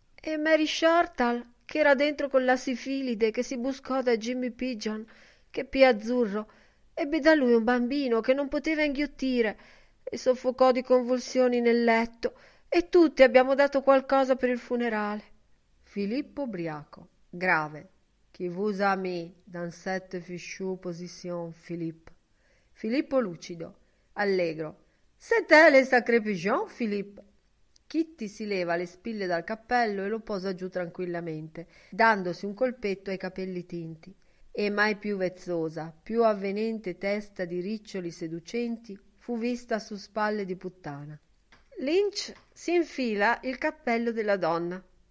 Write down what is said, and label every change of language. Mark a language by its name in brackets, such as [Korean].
[Italian] E Mary Shortall, che era dentro con la sifilide, che si buscò da Jimmy Pigeon, che Pia Azzurro ebbe da lui un bambino che non poteva inghiottire e soffocò di convulsioni nel letto, e tutti abbiamo dato qualcosa per il funerale. Filippo Briaco, grave. [French] Qui vous amis dans cette fichue position, Philippe. [Italian] Filippo Lucido, allegro. [French] C'est elle, sacré pigeon, Philippe. [Italian] Kitty si leva le spille dal cappello e lo posa giù tranquillamente, dandosi un colpetto ai capelli tinti. E mai più vezzosa, più avvenente testa di riccioli seducenti, fu vista su spalle di puttana. Lynch si infila il cappello della donna.